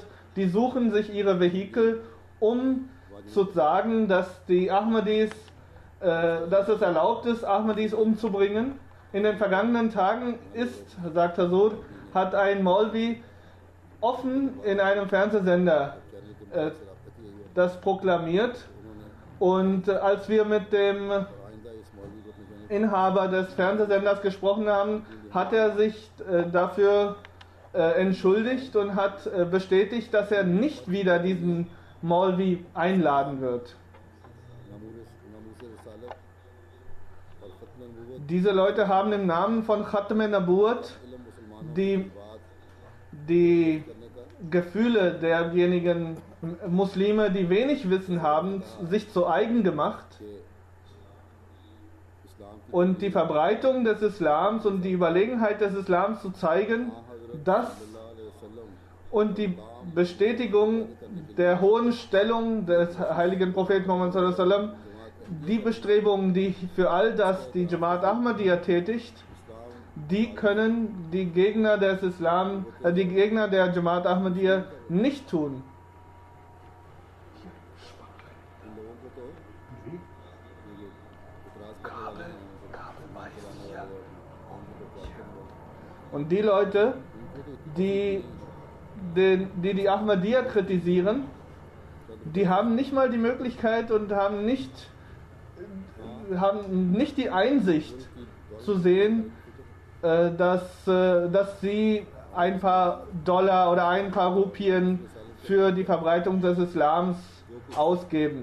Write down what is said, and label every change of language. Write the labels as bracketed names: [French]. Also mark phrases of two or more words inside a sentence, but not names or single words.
[German] Die suchen sich ihre Vehikel, um zu sagen, dass die Ahmadis, dass es erlaubt ist, Ahmadis umzubringen. In den vergangenen Tagen sagt Hasud, hat ein Maulvi offen in einem Fernsehsender das proklamiert. Und als wir mit dem [Urdu] آئندہ اس مولوی کو اپنے چینل [German] Inhaber des Fernsehsenders gesprochen haben, hat er sich dafür entschuldigt und hat bestätigt, dass er nicht wieder diesen Maulvi einladen wird. [Urdu] ناموس رسالت اور ختم نبوت [German] Diese Leute haben im Namen von Khatm Nabuwat [Urdu] علم مسلمانوں [German] die, [Urdu] کے بعد [German] die [Urdu] کرنے کا [German] Gefühle derjenigen Muslime, die wenig Wissen haben, sich zu eigen gemacht. [Urdu] کہ اسلام کی [German] Und die Verbreitung des Islams und die Überlegenheit des Islams zu zeigen, das [Arabic] صلى الله عليه وسلم [German] und die Bestätigung der hohen Stellung des heiligen Propheten Muhammad [Arabic] صلى الله عليه وسلم, [German] die Bestrebungen, die für all das die Jamaat Ahmadiyya tätigt, die können die Gegner des Islam, die Gegner der Jamaat Ahmadiyya nicht tun. [Urdu] ان لوگوں کو تو یہ اعتراض کرنے والے ہیں [German] Und die Leute, die die Ahmadiyya kritisieren, die haben nicht mal die Möglichkeit und haben nicht die Einsicht zu sehen, dass sie ein paar Dollar oder ein paar Rupien für die Verbreitung des Islams ausgeben.